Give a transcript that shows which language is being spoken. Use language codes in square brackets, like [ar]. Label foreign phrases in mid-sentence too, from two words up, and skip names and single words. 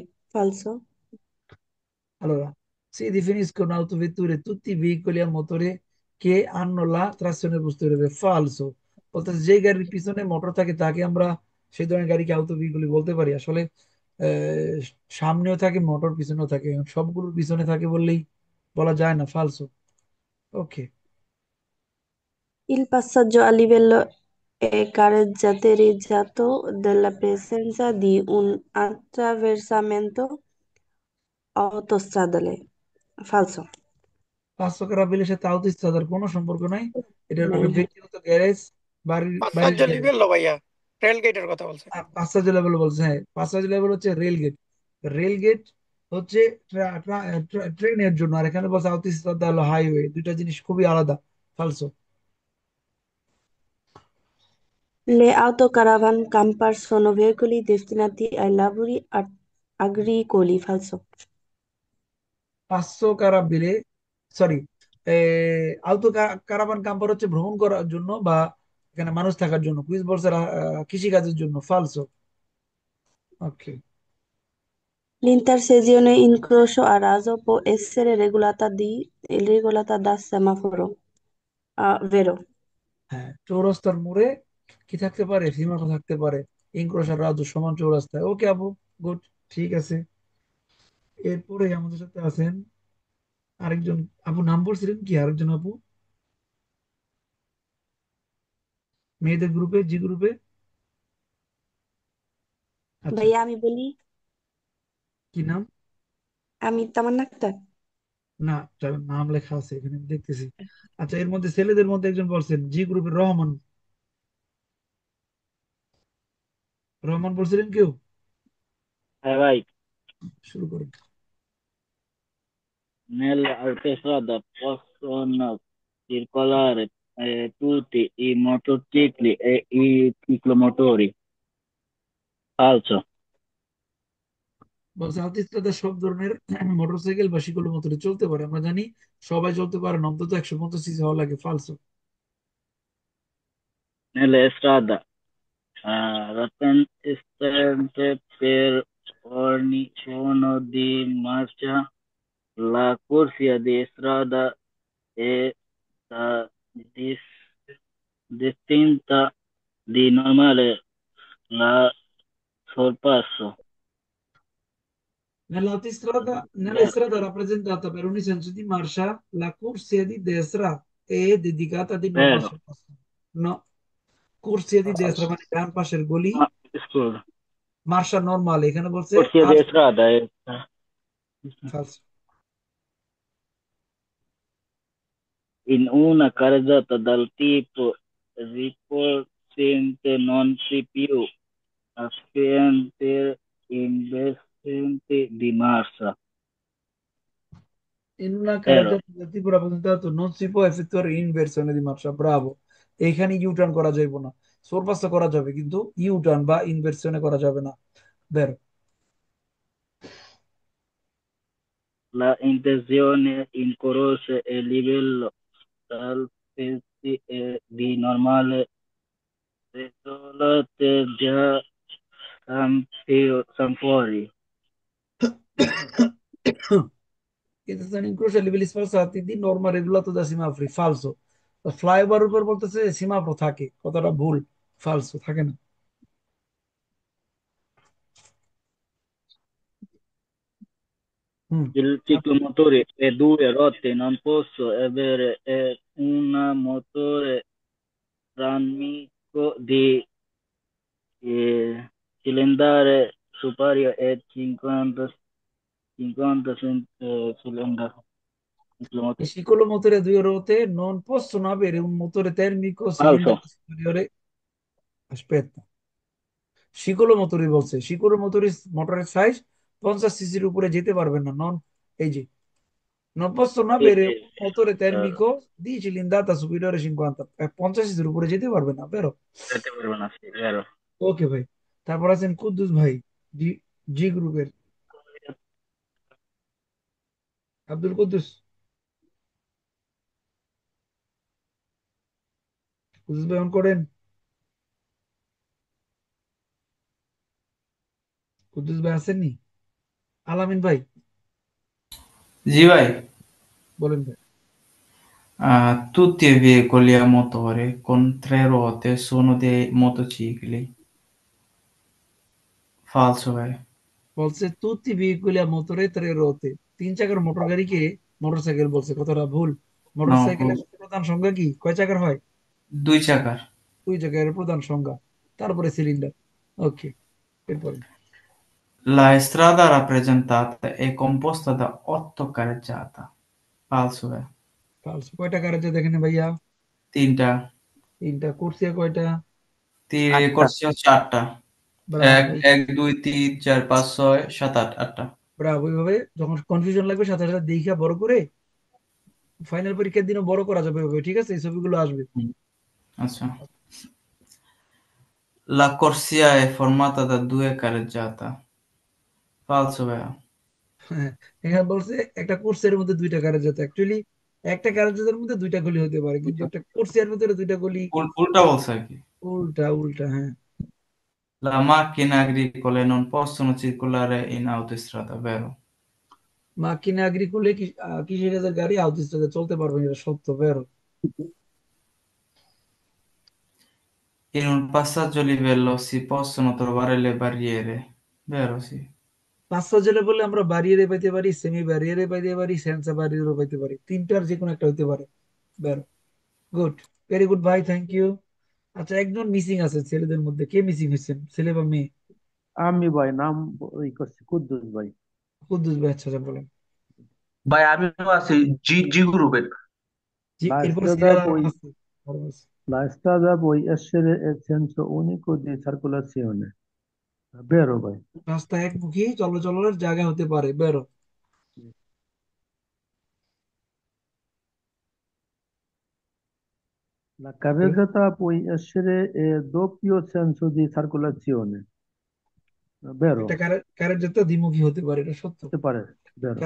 [it] Falso? Allora, si definiscono autovetture tutti i veicoli a motore che hanno la trazione posteriore. Falso। [bn] বলতেছে যে গাড়ির পিছনে মোটর থাকে তাকে আমরা সেই ধরনের গাড়িকে আউটো ভেহিকল বলতে পারি। আসলে আহ, সামনেও থাকে মোটর, পিছনেও থাকে, এখন সবগুলোর পিছনে থাকে বললেই বলা যায় না। ফালসো। ওকে। [it] Il passaggio a livello è caratterizzato dalla presenza di un attraversamento autostradale. Falso. [bn] 500 বিলের সাথে আউটো স্ট্রাদার কোনো সম্পর্ক নাই। এটা হলো একটা নেই। ব্যক্তিগত গ্যারেজ, বাড়ির বাড়ির পাঁচসার্জা গ্যারেজ। লিবেল ভাইয়া, রেল গেটের কথা বলছে। পাঁচটা লেভেল বলছে, হ্যাঁ, পাঁচটা লেভেল হচ্ছে রেল গেট। রেল গেট হচ্ছে ট্রেনের জন্য, আর এখানে বলছে [en] south east [bn] হলো হাইওয়ে, দুইটা জিনিস খুবই আলাদা। ফালসো। [it] Le autocaravan camper sono veicoli destinati ai lavori agricoli. Falso. [bn] 500 সরি, [it] auto caravan camper [bn] হচ্ছে ভ্রমণ করার জন্য বা এখানে মানুষ থাকার জন্য। কুইজ বলছে কৃষি কাজের জন্য। ফালসো। ওকে। [it] L'intersezione incrocio a raso può essere regolata da semaforo. Vero. [bn] হ্যাঁ, চৌরাস্তার মোড়ে কি থাকতে পারে, সীমানা থাকতে পারে। ইনক্রোশার রাজু সমান চৌরাস্তায়। ওকে আপু, গুড, ঠিক আছে। এরপরে আমাদের সাথে আছেন আরেকজন আপু, নাম বলছিলেন কি আরেকজন আপু? মেয়েদের গ্রুপে, জি গ্রুপে। আচ্ছা, ভাইয়া আমি বলি। কি নাম? আমি তামান্না আক্তার। না, যার নাম লেখা আছে এখানে আমি দেখতেছি। আচ্ছা, এর মধ্যে ছেলেদের মধ্যে একজন বলছেন জি গ্রুপের রহমান। রহমান বলছিলেন কেউ? হ্যাঁ ভাই, শুরু করুন। [it] nell'autostrada possono circolare tutti i motocicli e i ciclomotori. Falso. [bn] বলছে আতিথ্যতা সব ধরনের মোটরসাইকেল বা শিকল মোটরে চলতে পারে। আমরা জানি সবাই চলতে পারে না, অন্তত 150 সিসি হওয়া লাগে। ফালসো। [it] Nelle strade rattanissente per ogni giorno di marcia, la corsia di strada è distinta di normale la sorpasso. Nella strada rappresentata per ogni senso di marcia, la corsia di destra è dedicata di norma al Vero, sorpasso. No, corsia di destra Falso. [bn] মানে ডান পাশের গলি, [it] ah, scusa, [bn] মার্শা নরমাল এখানে বলছে [it] corsia [bn] আর [it] di strada è falso. in una carreggiata dal tipo ripollente non si più aspetti investimenti di massa. In una Vero, carreggiata del tipo rappresentato non si può effettuare inversione di marcia, bravo। [bn] এখানে [en] U-turn [bn] করা যাবে না, সোরপাস করা যাবে কিন্তু [en] U-turn [bn] বা ইনভার্সনে করা যাবে না। বের [it] la intenzione in croce e livello dal pezzi è di normale desolate già San fuori. intenzione incrocia a livelli sforzati di norma regolato da semafori, falso। [bn] ফ্লাইওভার উপর বলতেছে সীমাফো থাকে, কথাটা ভুল, ফালসো, থাকে না। হুম। [it] Il ciclomotore e due rotte non posso avere un motore tramicco di cilindri superiore a 50 cilindri. I ciclomotori a due ruote non possono avere un motore termico Falso, cilindrato superiore. Aspetta, [bn] শিকলো বলছে শিকলো মোটরের সাইজ 50 সিসির উপরে যেতে পারবে না, নন, এই যে [it] non possono sì, avere sì, un motore vero. termico di cilindata superiore a 50, 50 [bn] সিসির উপরে যেতে পারবে না, [it] vero? Sì, vero. [bn] ওকে ভাই। তারপর আছেন কুদ্দুস ভাই, জি, জি গ্রুপের আব্দুল কুদ্দুস। কুদ্দুস ভাই অন করেন, কুদ্দুস ভাই আসেননি, আলামিন ভাই জি ভাই, বলেন ভাই। [it] tutti i veicoli a motore con tre ruote sono dei motocicli. Falso [bn] ভাই। বলছে [it] tutti veicoli motore tre ruote, [bn] তিন চাকার মোটর গাড়িকে মোটরসাইকেল বলছে, কতটা ভুল। [it] No, [bn] মোটরসাইকেলের প্রধান সংখ্যা কি, কয় চাকার হয়? দুই চাকার। দুই চাকার প্রধান সংখ্যা, তারপরে সিলিন্ডার। ওকে, এরপরে [it] La strada rappresentata è composta da 8 carreggiata. Falso ভাই। [bn] ফালসো। কয়টা কারেন্টে দেখেন ভাইয়া? তিনটা। তিনটা। কুরসিয়া কয়টা? Atta, করছি হচ্ছে 8টা। এক ব্রাভো। এক দুই তিন চার পাঁচ ছয় সাত আট, 8টা। ব্রাভো, এইভাবে যখন কনফিউশন লাগবে সাথে সাথে দেখা বড় করে ফাইনাল পরীক্ষার দিনও বড় করা যাবে এভাবে, ঠিক আছে? এই ছবিগুলো আসবে। হুম, আচ্ছা। [it] La corsia è formata da 2 carreggiata. Falso ভাইয়া। [bn] হ্যাঁ, এখানে বলছে একটা কোর্সের মধ্যে দুইটা কারেন্ট যেত, অ্যাকচুয়ালি একটা কারেন্ট জেতার মধ্যে দুইটা গলি হতে পারে, কিন্তু একটা কোর্সের ভিতরে দুইটা গলি। উল্টা বলছে আর কি। উল্টা উল্টা, হ্যাঁ। [it] La macchine agricole non possono circolare in autostrada, vero? macchine agri [bn] করলে কৃষিকাজের গাড়ি আউটস্ট্যান্ডে চলতে পারবে না, এটা সত্য, বেরো। [it] In un passaggio a livello si possono trovare le barriere, vero? Sì. [bn] পাঁচটা জেলে বললে আমরা ব্যারিয়ারে পাইতে পারি, সেমি ব্যারিয়ারে পাইতে পারি, সেন্সর ব্যারিয়ারও পাইতে পারি, তিনটার যে কোনো একটা হইতে পারে, বেরো। [en] Good, very good ভাই, thank you. [bn] আচ্ছা, একজন মিসিং আছে ছেলেদের মধ্যে, কে মিসিং হয়েছেন, ছেলে বা মেয়ে? আমি ভাই নাম করছি কুদ্দুস ভাই। কুদ্দুস ভাই, আচ্ছা আচ্ছা, বলেন। ভাই আমিও আছি জি জি গ্রুপের। জি, [it] La [bn] এরপর [it] strada [bn] সিরিয়াল [it] poi, [bn] আছে, আরো আছে। [it] la strada può essere il senso unico di circolazione, vero ভাই? [bn] রাস্তা একমুখী চলাচলের জায়গা হতে পারে, বেরো। [it] La carreggiata può essere il doppio senso di circolazione, [bn] একটা [it] vero? [bn] কারেন্ট যেতে দ্বিমুখী হতে পারে, এটা সত্য। হতে পারে, vero?